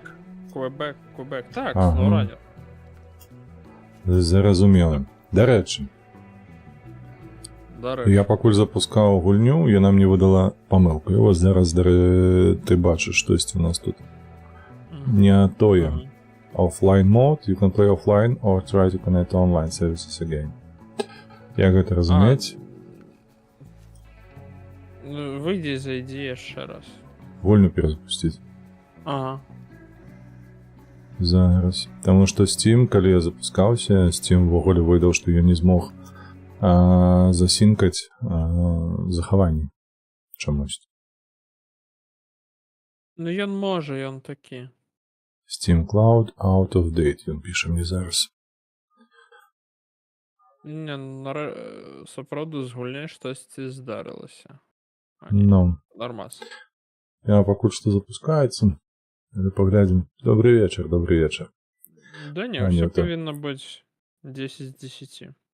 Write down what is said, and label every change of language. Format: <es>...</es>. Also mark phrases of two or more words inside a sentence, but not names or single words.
<be>Квебек. Так, Ага. SnowRunner. Зразумела. Дарэчы, я пакуль запускаў гульню, яна мне выдала памылку. І вось зараз ты бачыш, штосьці у нас тут не тое.</be> <en>Offline mode, you can play offline or try to connect to online services again.</en> <be>Як гэта разумець? Выйдзі, зайдзі яшчэ раз. Гульню перазапусціць. Ага. Зараз. Таму што Steam, калі я запускаўся, Steam увогуле выдаў, што ён не змог засінкаць захаванні чамусь. Ну ён можа, ён такі.</be> <en>Steam Cloud out of date,</en> <be>ён піша мне зараз. Не, сапраўды з гульняй штосьці здарылася. Ну. Нормас. Я пакуль што запускаецца. Паглядзім. Добрый вечар. Да не, ўсё павінна быць 10 з 10.</be>